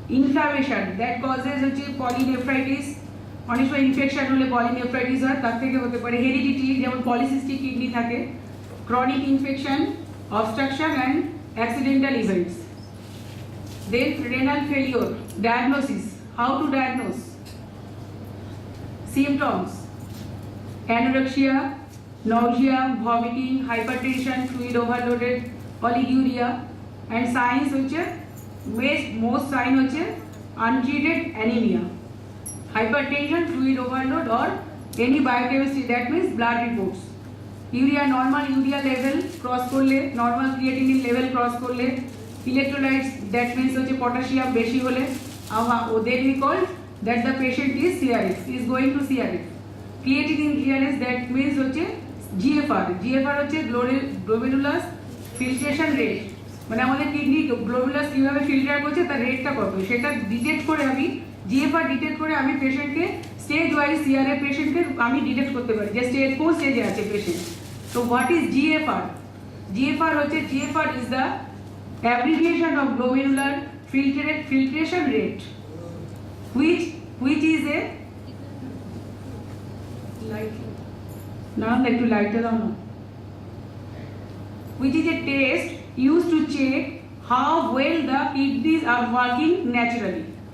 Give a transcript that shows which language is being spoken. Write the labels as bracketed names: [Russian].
[Bangla] Inflammation [English] that causes [Bangla] হচ্ছে পলিনেফ্রাইটিস, অনেক সময় ইনফেকশন হলে পলিনেফ্রাইটিস হয়, তার থেকে হতে পারে হেরিডিটি, যেমন পলিসিস্টিক কিডনি থাকে, chronic infection, [English] Obstruction and accidental events. Then renal failure, diagnosis, how to diagnose, symptoms, anorexia, nausea, vomiting, hypertension, fluid overloaded, oliguria, and [Bangla] signs হচ্ছে [English] most sign হচ্ছে untreated anemia, hypertension, fluid overload or any biochemistry, that means blood reports, urea normal urea level [Bangla] cross করলে, [English] normal creatinine level cross করলে, electrolytes that means হচ্ছে [Bangla] potassium বেশি হলে, [English] then we call that the patient is CRF, is going to CRF. Creatinine clearance, that means [Bangla] হচ্ছে GFR, GFR হচ্ছে glomerulus filtration rate, মানে আমাদের kidney glomerulus কিভাবে filter করছে তার রেটটা কত, সেটা ডিটেক্ট করে আমি GFR ডিটেক্ট করে আমি পেশেন্টকে স্টেজ ওয়াইজ CRF পেশেন্টকে আমি ডিটেক্ট করতে পারি যে স্টেজ কোন স্টেজে আছে পেশেন্ট। [English] তো what is GFR? [Bangla] GFR হচ্ছে [English] GFR is the abbreviation of glomerular filtration rate, which is a light, now like to light it on, which is a test used to check how well the kidneys are working naturally.